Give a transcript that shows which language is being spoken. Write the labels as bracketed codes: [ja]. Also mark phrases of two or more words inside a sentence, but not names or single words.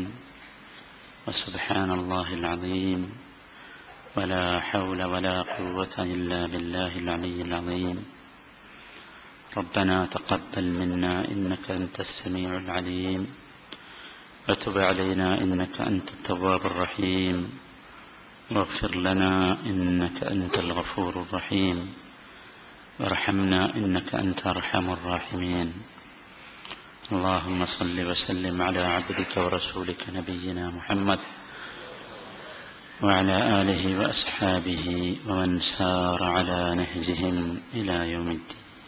[ar] وسبحان الله العظيم. ولا حول ولا قوة إلا بالله العلي العظيم. ربنا تقبل منا إنك أنت السميع العليم. وتب علينا إنك أنت التواب الرحيم. واغفر لنا إنك أنت الغفور الرحيم وارحمنا إنك أنت أرحم الراحمين. اللهم صل وسلم على عبدك ورسولك نبينا محمد وعلى آله وأصحابه ومن سار على نهجهم إلى يوم الدين.